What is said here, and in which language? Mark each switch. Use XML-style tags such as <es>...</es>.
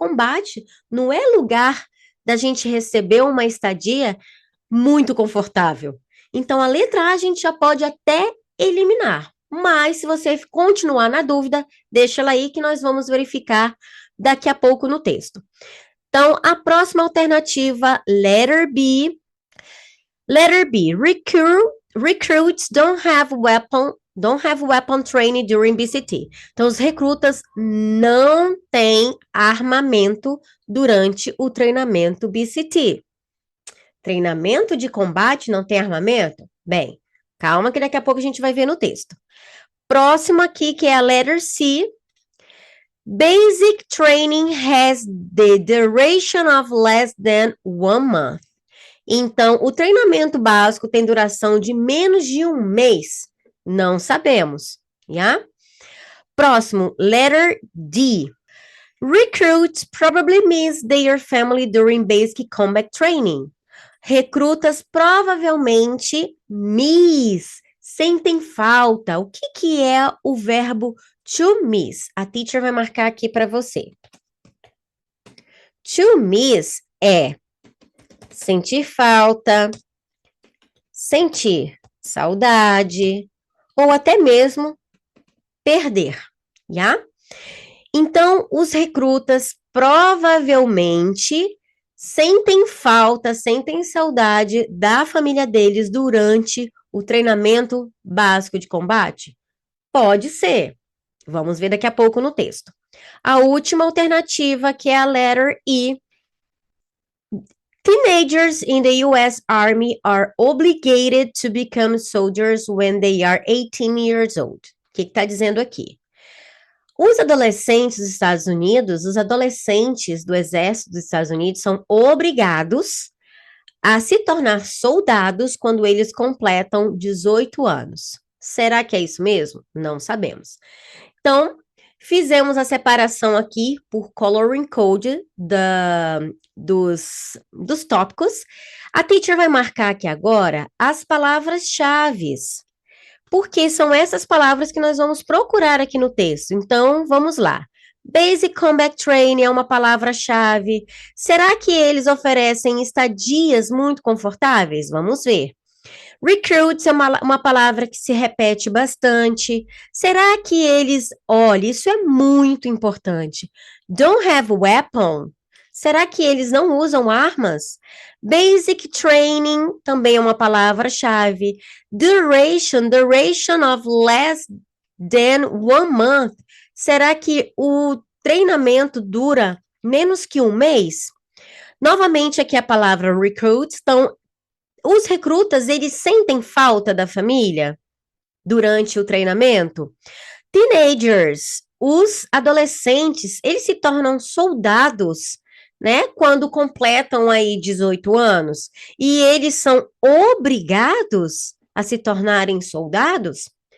<pt>Combate não é lugar da gente receber uma estadia muito confortável. Então, a letra A a gente já pode até eliminar. Mas, se você continuar na dúvida, deixa ela aí que nós vamos verificar daqui a pouco no texto. Então, a próxima alternativa, letter B.</pt> <en>Letter B, recruits don't have weapon training during BCT.</en> <pt>Então, os recrutas não têm armamento durante o treinamento BCT. Treinamento de combate não tem armamento? Bem, calma que daqui a pouco a gente vai ver no texto. Próximo aqui, que é a letter C.</pt> <en>Basic training has the duration of less than 1 month.</en> <pt>Então, o treinamento básico tem duração de menos de 1 mês? Não sabemos, yeah? Próximo, letter D.</pt> <en>Recruits probably miss their family during basic combat training.</en> <pt>Recrutas provavelmente sentem falta. O que é o verbo to miss? A teacher vai marcar aqui para você. To miss é sentir falta, sentir saudade, ou até mesmo perder, já? Então, os recrutas provavelmente sentem falta, sentem saudade da família deles durante o treinamento básico de combate? Pode ser. Vamos ver daqui a pouco no texto. A última alternativa, que é a letter E.</pt> <en>Teenagers in the U.S. Army are obligated to become soldiers when they are 18 years old.</en> <pt>O que está dizendo aqui? Os adolescentes dos Estados Unidos, os adolescentes do Exército dos Estados Unidos são obrigados a se tornar soldados quando eles completam 18 anos. Será que é isso mesmo? Não sabemos. Então, fizemos a separação aqui por coloring code dos tópicos. A teacher vai marcar aqui agora as palavras-chave, porque são essas palavras que nós vamos procurar aqui no texto. Então, vamos lá. Basic Combat Training é uma palavra-chave. Será que eles oferecem estadias muito confortáveis? Vamos ver. Recruits é uma palavra que se repete bastante. Será que eles... Olha, isso é muito importante.</pt> <en>Don't have weapon.</en> <pt>Será que eles não usam armas? Basic training também é uma palavra-chave.</pt> <en>Duration of less than 1 month.</en> <pt>Será que o treinamento dura menos que 1 mês? Novamente, aqui a palavra recruits. Então, os recrutas, eles sentem falta da família durante o treinamento? Teenagers, os adolescentes, eles se tornam soldados, né, quando completam aí 18 anos, e eles são obrigados a se tornarem soldados?</pt>